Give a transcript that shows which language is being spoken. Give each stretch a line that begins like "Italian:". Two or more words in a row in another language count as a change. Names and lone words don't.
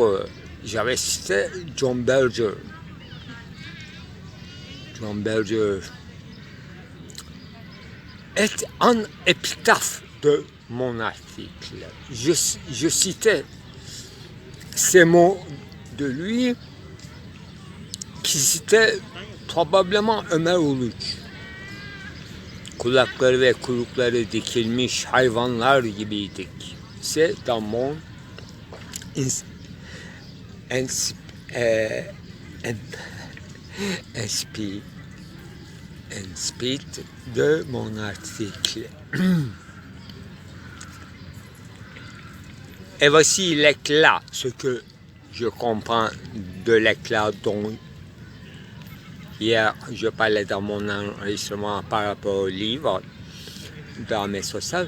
French: Donc j'avais cité John Berger. John Berger est en épitaphe de mon article. Je citais ces mots de lui qui citait probablement Ömer Uluç.
Turkish: Kulakları ve kuyrukları dikilmiş hayvanlar gibiydik.
French: C'est dans mon speed de mon article. Et voici l'éclat, ce que je comprends de l'éclat dont hier je parlais dans mon enregistrement par rapport au livre dans mes sociales.